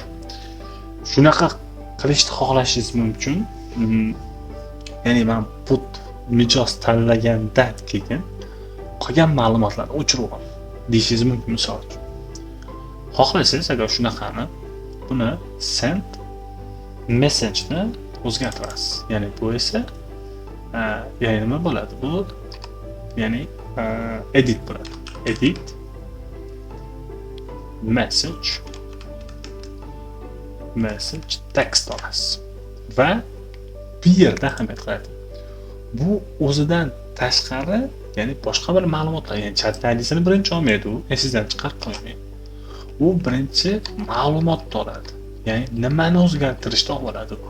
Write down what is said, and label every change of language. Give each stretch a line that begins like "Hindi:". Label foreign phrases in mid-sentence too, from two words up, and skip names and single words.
Uzbek: Shunaqa qilishni xohlashingiz mumkin. Ya'ni men put mijoz tanlagandan keyin qolgan ma'lumotlarni o'chirib olaman. Deyishingiz mumkin misol uchun. Xohlasangiz agar shunaqani buni
English: send message
Uzbek: ni o'zgartirasiz. Ya'ni bu esa ya'ni nima bo'ladi? Bu ya'ni edit bo'ladi.
English: Edit message text
Uzbek: olasiz. Va bu yerda ahamiyat qiladi. Bu o'zidan tashqari, ya'ni boshqa bir ma'lumotlar, ya'ni
English: chat ID'sini
Uzbek: birinchi olmaydi u, sizdan chiqarib qo'ymaydi. U birinchi ma'lumotni oladi. Ya'ni nimani o'zgartirishni oladi bu.